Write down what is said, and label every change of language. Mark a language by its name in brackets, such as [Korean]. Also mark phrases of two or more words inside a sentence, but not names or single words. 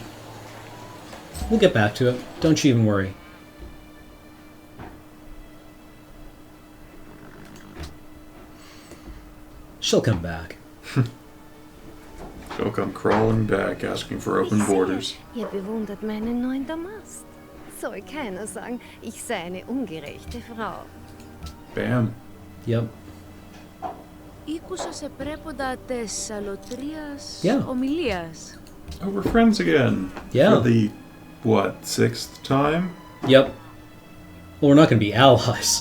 [English] We'll get back to it. Don't you even worry. She'll come back. She'll come crawling back, asking for open borders. [German] Ihr bewundert meinen neuen Damast. Soll keiner sagen, ich sei eine ungerechte Frau. [English] Bam. Yep. [Greek] Ήκουσα σε πρέποντα τες αλωτρίας [English] Yeah. [Greek] ομιλίας. [English] Oh, we're friends again. Yeah. For the, what, 6th time? Yep. Well, we're not going to be allies.